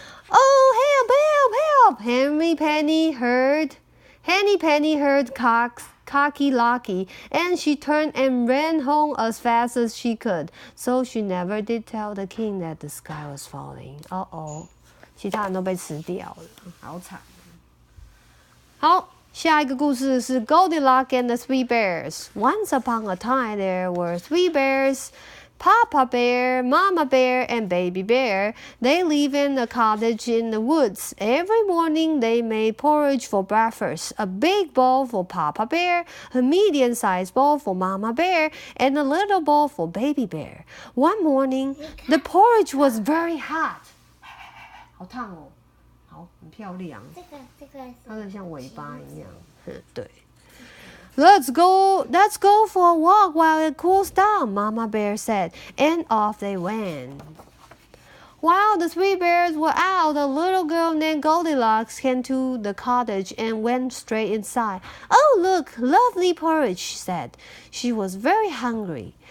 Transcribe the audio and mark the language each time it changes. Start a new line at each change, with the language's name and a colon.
English: Oh, help, help, help! Henny Penny heard Cocky Locky, and she turned and ran home as fast as she could. So she never did tell the king that the sky was falling.
Chinese: 其他人都被吃掉了，好惨。好，下一个故事是 Goldilocks and the Three Bears.
English: Once upon a time, there were three bears. Papa Bear, Mama Bear, and Baby Bear. They live in a cottage in the woods. Every morning they made porridge for breakfast. A big bowl for Papa Bear, a medium-sized bowl for Mama Bear, and a little bowl for Baby Bear. One morning, the porridge was very hot.
Chinese: 好烫哦，好，很漂亮。这个它的像尾巴一样，对。
English: Let's go for a walk while it cools down, Mama Bear said, and off they went. While the three bears were out, a little girl named Goldilocks came to the cottage and went straight inside. Oh, look, lovely porridge, she said. She was very hungry.